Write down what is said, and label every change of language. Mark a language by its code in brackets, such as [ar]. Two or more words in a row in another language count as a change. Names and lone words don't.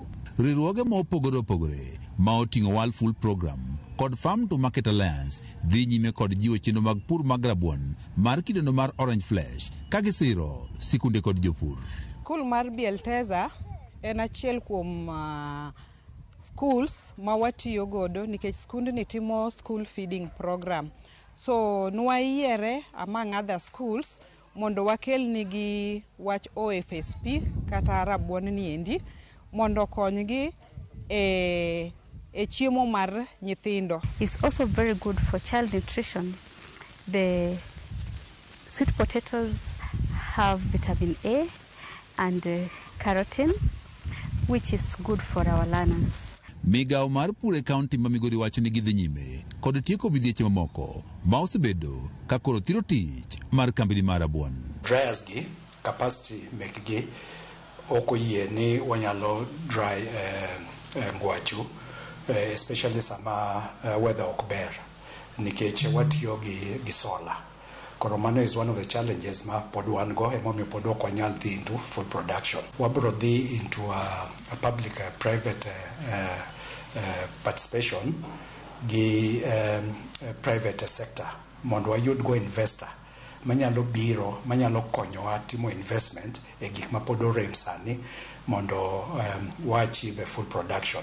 [luo] Riwruoge mopogore ma oting'o World Food Program kod Farm to Market Alliance dhi nyime kod jiwo chenro mag pur mag rabuon mar kidono mar [en] orange flesh [luo] ka gisiro sikunde kod jopur. Skul mar Bielteza en achiel kuom schools ma watiyo godo nikech skundni timo [en] school feeding program. [luo] So nwayiere [en] among other schools [luo] mondo wakel nigi wach OFSP kata rabuon ni endi mondo konygi e chiemo mar nyithindo. [en] It's also very good for child nutrition. The sweet potatoes have vitamin A and carotene, which is good for our learners. [luo] Migao mar pur e kaunti ma Migori wacho ni gidhi nyime kod tieko midhieche mamoko ma osebedo ka koro thiro tich mar kambini mar rabuon. Dryers gi capacity mekgi ok oyie ni wanyalo dry ngwacho especially sama weather ok ber nikech watiyo gi solar. Koro mano [en] is one of the challenges [luo] ma pod wan go emomiyo pod ok wanyal dhi [en] into full production. [luo] Wabro dhi [en] into a public private participation [luo] gi [en] private sector [luo] mondo wayud go investor manyalo biro manyalo konyowa timo investment e gik ma pod orem sani mondo wa [en] achieve full production.